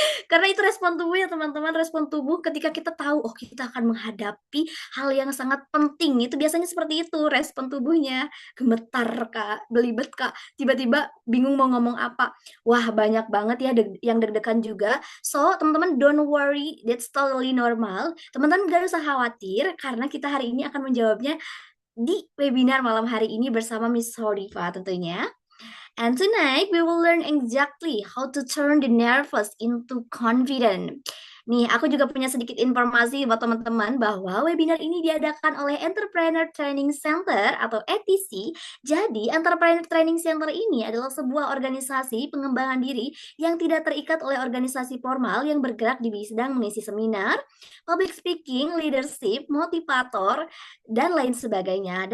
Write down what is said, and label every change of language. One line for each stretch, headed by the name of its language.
Indonesian: Karena itu respon tubuh ya teman-teman, respon tubuh ketika kita tahu, oh kita akan menghadapi hal yang sangat penting. Itu biasanya seperti itu, respon tubuhnya. Gemetar, Kak. Belibet, Kak. Tiba-tiba bingung mau ngomong apa. Wah, banyak banget ya yang deg-degan juga.
English: So,
Indonesian: teman-teman,
English: don't worry, that's totally normal.
Indonesian: Teman-teman gak usah khawatir, karena kita hari ini akan menjawabnya di webinar malam hari ini bersama Miss Horifa tentunya.
English: And tonight we will learn exactly how to turn the nervous into confident.
Indonesian: Nih, aku juga punya sedikit informasi buat teman-teman bahwa webinar ini diadakan oleh Entrepreneur Training Center atau ETC. Jadi, Entrepreneur Training Center ini adalah sebuah organisasi pengembangan diri yang tidak terikat oleh organisasi formal yang bergerak di bidang mengisi seminar, public speaking, leadership, motivator, dan lain sebagainya.